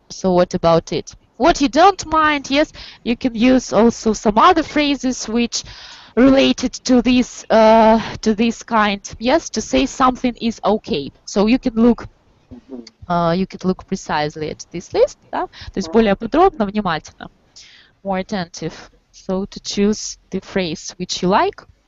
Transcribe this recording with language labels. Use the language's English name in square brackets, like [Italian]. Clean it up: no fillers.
[English] So what about it? What you don't mind? Yes, you can use also some other phrases which related to this kind. Yes, to say something is okay. So you can look precisely at this list. [Russian] Да? То есть более подробно, внимательно, [English] more attentive. So to choose the phrase which you like.